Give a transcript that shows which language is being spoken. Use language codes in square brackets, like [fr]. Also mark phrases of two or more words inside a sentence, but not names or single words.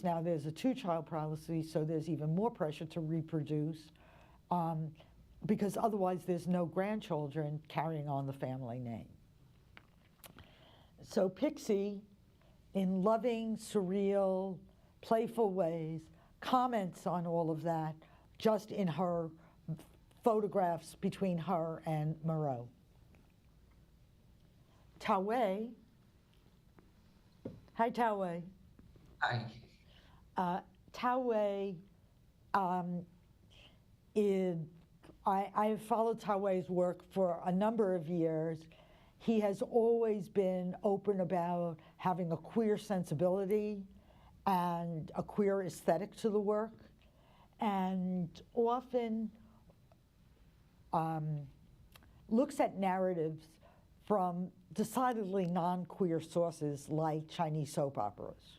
[en] Now there's a two-child policy, so there's even more pressure to reproduce because otherwise there's no grandchildren carrying on the family name. So Pixie, in loving, surreal, playful ways, comments on all of that just in her photographs between her and Miao. Tao Hui. Hi, Tao Hui. Hi. Tao Hui I have followed Tao Hui's work for a number of years. He has always been open about having a queer sensibility and a queer aesthetic to the work, and often looks at narratives from decidedly non-queer sources like Chinese soap operas.